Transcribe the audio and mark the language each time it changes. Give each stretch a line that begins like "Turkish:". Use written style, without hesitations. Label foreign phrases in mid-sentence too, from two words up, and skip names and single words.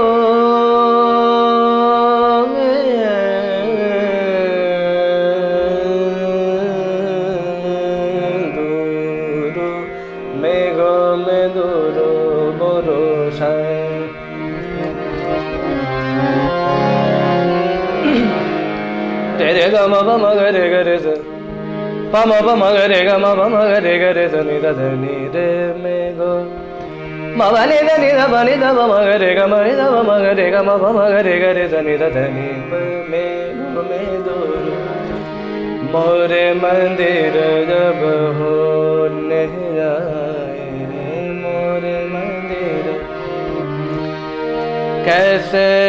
Bangla: মেঘ মেদুর বরষায় রে রে গ ম প ম গ রে গ রে প ম প ম গ রে গ ম প ম গ রে গ রে নি রে মেঘ মনি দ নি দ মনি দ ম গ রে গ মনি দ ম গ রে গ ম প ম গ রে গ রে নি মেঘ মেদুর
Hindi: मोरे मंदिर जब हो नहीं आए रे मोरे मंदिर कैसे